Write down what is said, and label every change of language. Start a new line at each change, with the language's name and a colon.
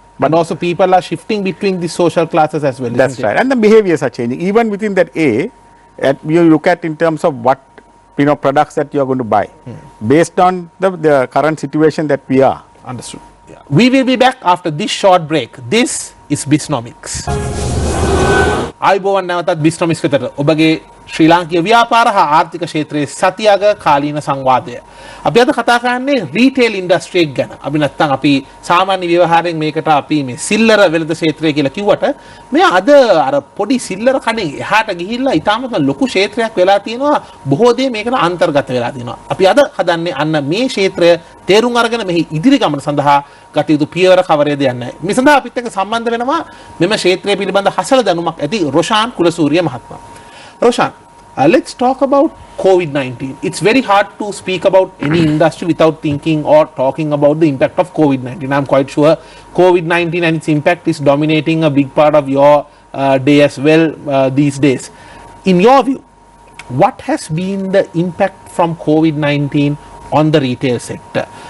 English: But also people are shifting between the social classes as well. That's isn't it? right, and the behaviors are changing. Even within that A, you look at in terms of what products that you are going to buy, based on the current situation that we are. Understood. Yeah. We will be back after this short break. This is Bisnomics.
Sinhala: ආයුබෝවන් නැවතත් බිස්නොමික්ස් වෙතට ඔබගේ ශ්‍රී ලාංකීය ව්‍යාපාර හා ආර්ථික ක්ෂේත්‍රයේ සතියක කාලීන සංවාදය. අපි අද කතා කරන්නේ රීටේල් ඉන්ඩස්ට්‍රි එක ගැන. අපි නැත්තම් අපි සාමාන්‍ය ව්‍යවහාරයෙන් මේකට අපි මේ සිල්ලර වෙළඳ ක්ෂේත්‍රය කියලා කිව්වට මේ අද අර පොඩි සිල්ලර කණේ එහාට ගිහිල්ලා ඊටාමත් ලොකු ක්ෂේත්‍රයක් වෙලා තියෙනවා. බොහෝ දේ මේකට අන්තර්ගත වෙලා තියෙනවා. අපි අද හදන්නේ අන්න මේ ක්ෂේත්‍රය තේරුම් අරගෙන මෙහි ඉදිරි ගමන සඳහා ගත යුතු පියවර කවරේද යන්නේ. මේ සඳහා අපිත් එක්ක සම්බන්ධ වෙනවා මෙම ක්ෂේත්‍රය පිළිබඳ හසල දැනුමක් ඇති රොෂාන් කුලසූරිය මහත්මයා.
English: Roshan, let's talk about COVID-19. It's very hard to speak about any industry without thinking or talking about the impact of COVID-19. I'm quite sure COVID-19 and its impact is dominating a big part of your day as well these days. In your view, what has been the impact from COVID-19 on the retail sector?